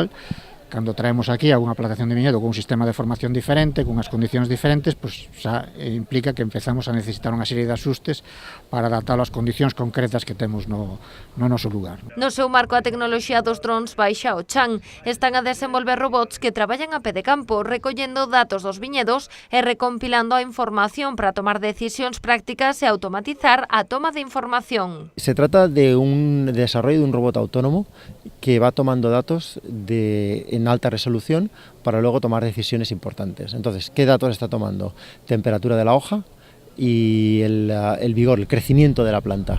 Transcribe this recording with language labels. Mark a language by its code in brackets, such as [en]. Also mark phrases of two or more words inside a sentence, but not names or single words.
[gl] Cando traemos aquí a unha plantación de viñedo con un sistema de formación diferente, con unhas condicións diferentes, pois xa implica que empezamos a necesitar unha serie de axustes para adaptalo ás condicións concretas que temos no noso lugar. No seu marco, a tecnoloxía dos drons baixa o chan. Están a desenvolver robots que traballan a pé de campo, recollendo datos dos viñedos e recompilando a información para tomar decisións prácticas e automatizar a toma de información. [es] Se trata de un desarrollo de un robot autónomo que va tomando datos en alta resolución para luego tomar decisiones importantes. Entonces, ¿qué datos está tomando? Temperatura de la hoja y el vigor, el crecimiento de la planta.